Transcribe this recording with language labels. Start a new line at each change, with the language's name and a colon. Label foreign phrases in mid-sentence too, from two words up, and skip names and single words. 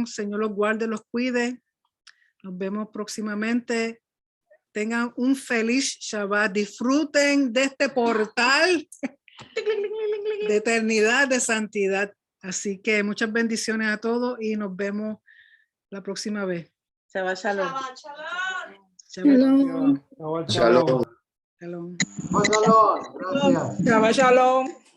Spanish: Señor los guarde, los cuide. Nos vemos próximamente. Tengan un feliz Shabbat. Disfruten de este portal de eternidad, de santidad. Así que muchas bendiciones a todos y nos vemos la próxima vez.
Hebrew: שבת שלום. Shalom. שלום. שלום. Gracias. שבת שלום.